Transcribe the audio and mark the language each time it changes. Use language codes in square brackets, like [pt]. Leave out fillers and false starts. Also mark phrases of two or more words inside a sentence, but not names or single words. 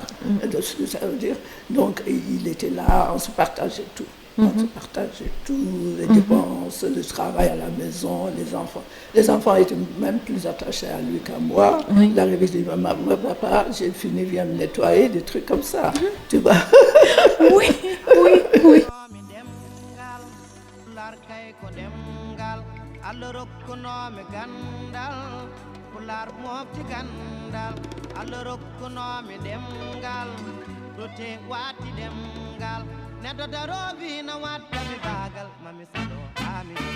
[fr] Ça veut dire, donc il était là, on se partageait tout. On se partageait tout, les dépenses, le travail à la maison, les enfants. Les enfants étaient même plus attachés à lui qu'à moi. Il arrivait, il dit, maman, papa, j'ai fini, viens me nettoyer, des trucs comme ça. Tu vois? Oui. [ff] Allah rokkunomi gandal pular mofti gandal Allah rokkunomi demgal rote wati demgal neddo darobi na wattami bagal mami sado ami